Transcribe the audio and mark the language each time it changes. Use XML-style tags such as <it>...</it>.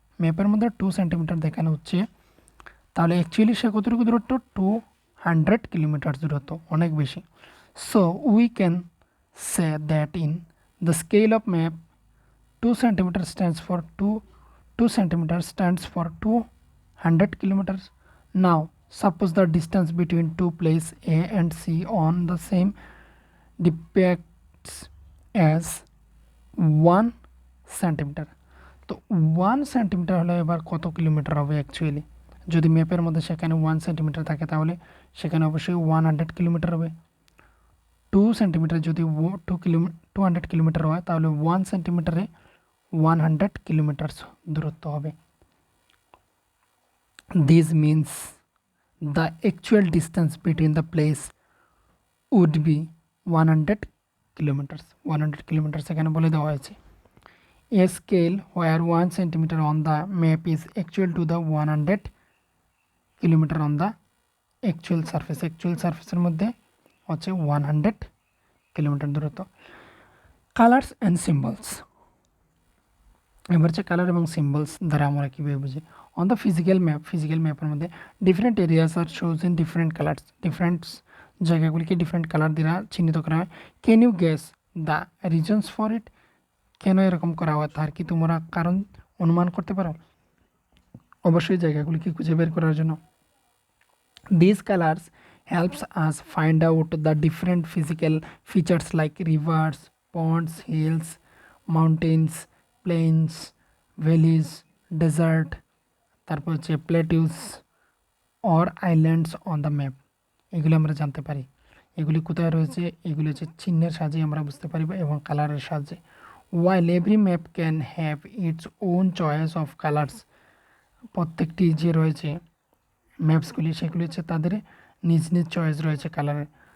<bn>ম্যাপের মধ্যে 2 সেন্টিমিটার দেখানো হচ্ছে, তাহলে অ্যাকচুয়ালি সে কতটুকু দূরত্ব, 200 কিলোমিটার দূরত্ব, অনেক বেশি।</bn> <en>So we can say that in the scale of map 2 centimeter stands for 2 centimeters stands for 200 kilometers. Now suppose the distance between two places A and C on the same depicts as 1 centimeter.</en> <bn>তো 1 centimetre হলে এবার কত kilometre হবে actually? যদি ম্যাপের মধ্যে সেখানে 1 centimetre থাকে তাহলে সেখানে অবশ্যই 100 কিলোমিটার হবে। 2 সেন্টিমিটার যদি 200 কিলোমিটার হয় তাহলে 1 সেন্টিমিটারে 100 কিলোমিটার দূরত্ব হবে।</bn> <en>This means the actual distance between the place would be 100 kilometers. 100 kilometers</en> <bn>এখানে বলে দেওয়া হয়েছে।</bn> <en>A scale where 1 centimeter on the map is actual to the 100 kilometer on the actual surface.</en> <bn>Actual surface এর মধ্যে হচ্ছে 100 kilometre দূরত্ব। Colours and symbols, এবার হচ্ছে কালার এবং সিম্বলস দ্বারা আমরা কীভাবে বুঝি।</bn> <en>on the physical ম্যাপের মধ্যে different areas are shows in different colours,</en> <bn>different জায়গাগুলিকে different colour দ্বারা চিহ্নিত করা হয়।</bn> <en>Can you guess the reasons for it?</en> <bn>কেন এরকম করা হয় তার কি তোমরা কারণ অনুমান করতে পারো? অবশ্যই জায়গাগুলিকে খুঁজে বের করার জন্য।</bn> <en>this colours helps us find out the different physical features like rivers, ponds, hills, mountains, plains, valleys, desert,</en> <bn>তারপর হচ্ছে</bn> <en>Plateaus or islands on the map.</en> <bn>এগুলি আমরা জানতে পারি। এগুলি কোথায় রয়েছে, এগুলি হচ্ছে চিহ্নের সাহায্যে আমরা বুঝতে পারি এবং কালারের সাহায্যে।</bn> <en>while every map can have its own choice of colours,</en> <bn>প্রত্যেকটি যে রয়েছে ম্যাপসগুলি সেগুলি হচ্ছে তাদের নিজ নিজ চয়েস রয়েছে কালারের।</bn>